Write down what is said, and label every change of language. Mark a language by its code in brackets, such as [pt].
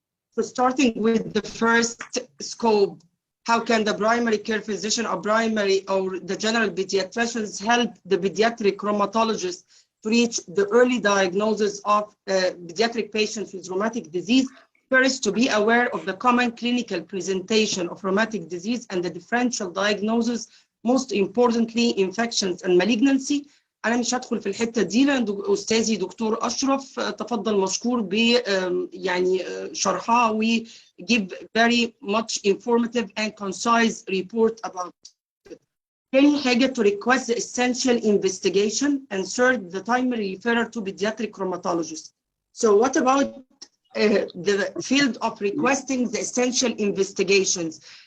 [en] So starting with the first scope, how can the primary care physician or the general pediatricians help the pediatric rheumatologist to reach the early diagnosis of pediatric patients with rheumatic disease? First, to be aware of the common clinical presentation of rheumatic disease and the differential diagnosis, most importantly, infections and malignancy. [ar] أنا مش هدخل في الحتة دي لأن أستاذي دكتور أشرف تفضل مشكور ب يعني شرحها و [en] give very much informative and concise report about it. [ar] تاني حاجة [en] to request the essential investigation and third the timely referral to pediatric rheumatologist. So what about the field of requesting the essential investigations?